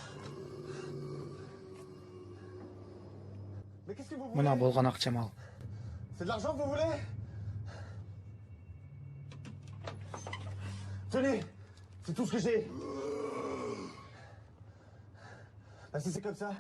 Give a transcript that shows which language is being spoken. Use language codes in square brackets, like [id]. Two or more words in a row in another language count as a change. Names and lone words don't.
[fr] Mais qu'est-ce que vous voulez? [ky] Мына болгон акчам ал. [fr] C'est de l'argent que vous voulez? Tenez, c'est tout ce que j'ai. Bah, si c'est comme ça.